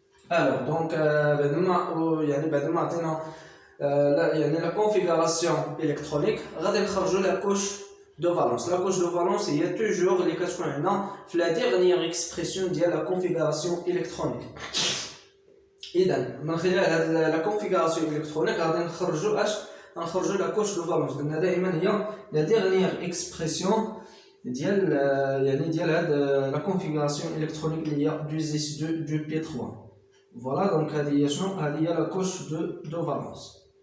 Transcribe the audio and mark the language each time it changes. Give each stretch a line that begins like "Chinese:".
French: Alors, donc la configuration électronique,
Arabic: غادي نخرجوا
French: la couche de valence. La couche de valence, il y a toujours les quatre points dans la dernière expression de la configuration électronique.
Arabic: إذا من خلال
French: la configuration électronique
Arabic: غادي نخرجوا نخرجوا
French: la couche de valence.
Arabic: قلنا دائما هي
French: la dernière expression
Arabic: ديال يعني ديال هاد
French: la configuration électronique
Arabic: اللي هي 2s2 2p3.
French: Voilà, donc
Arabic: هذه هي شنو؟ هذه هي
French: la couche de valence.